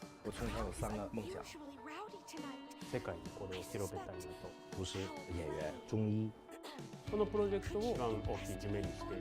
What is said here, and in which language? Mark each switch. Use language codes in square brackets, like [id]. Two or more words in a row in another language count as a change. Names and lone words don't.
[zh] 我从小有3个梦想。 [ja] 世界にこれを広めたいなと。 [zh] 厨师、演员、中医。 [ja] このプロジェクトを一番大きい夢にして、